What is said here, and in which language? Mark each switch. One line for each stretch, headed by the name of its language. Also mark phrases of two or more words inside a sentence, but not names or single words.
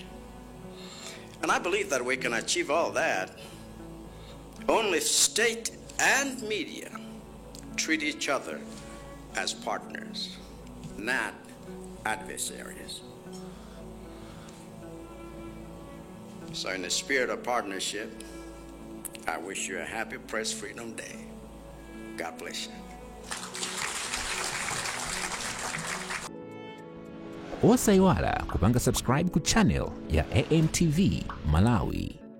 English: And I believe that we can achieve all that only if state and media treat each other as partners, not adversaries. So in the spirit of partnership, I wish you a happy Press Freedom Day. God bless you.
Nyanja: Osaiwala kupanga subscribe ku channel ya AMTV Malawi.